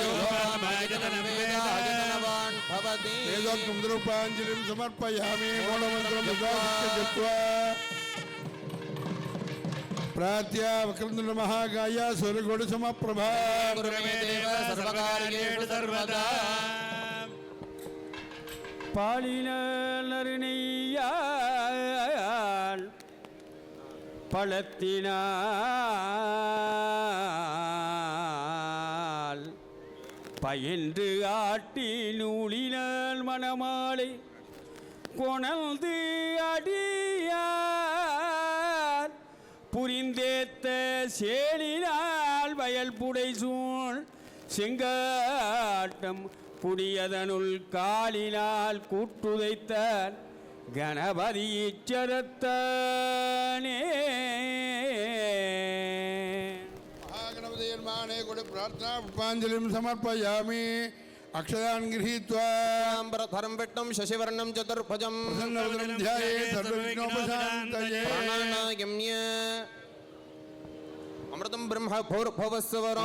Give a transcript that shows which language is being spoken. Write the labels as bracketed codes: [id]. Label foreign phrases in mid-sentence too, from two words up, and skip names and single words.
[sa] वेदाजनवान् भवति वेदोक्तं द्रुपाञ्जलिं समर्पयामि मूलमन्त्रं जप्त्वा प्रार्थ्य वक्रतुण्ड महाकाय सूर्यकोटि समप्रभा गुरुमे देव सर्वकार्येषु सर्वदा [ta] பாலினருணையால் பழத்தினால் பயின்று ஆட்டி நூலினால் மணமாலை கொணல்து அடியார் புரிந்தேத்த சேலினால் வயல் புடைசூழ் செங்காட்டம் புடியதனுள் காலினால் கூட்டுதைத்தான் கணபதி இச்சரத்தானே [sa] महागणपतिर्माणे कोटि प्रार्थना पुष्पाञ्जलिं समर्पयामि अक्षरान् गृहीत्वा धरं विट्टं शशिवर्णं चतुर्भुजं प्रसन्नवदनं ध्यायेत् सर्वविघ्नोपशान्तये प्राणानायम्य अमृतं ब्रह्म भूर्भुवस्सुवरो